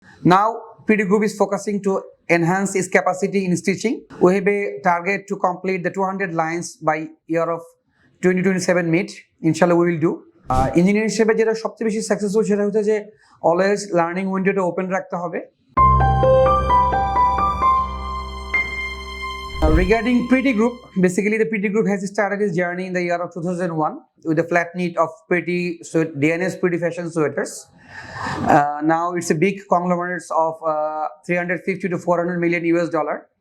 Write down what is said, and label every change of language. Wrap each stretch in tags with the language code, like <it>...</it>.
<en>Now, PD Group is focusing to enhance its capacity in stitching. We have a target to complete the 200 lines by year of 2027 mid. Inshallah, we will do.</en> <bn>Engineer হিসেবে যেটা সবচেয়ে বেশি successful সেটা হচ্ছে যে</bn> <en>always learning উইন্ডোটা open</en> <bn>রাখতে হবে।</bn> <en>Regarding Pretty Group, basically the Pretty Group has started its journey in the year of 2001 with a flat knit of DNS Pretty fashion sweaters. Now it's a big conglomerate of 350 to 400 million US dollar.</en>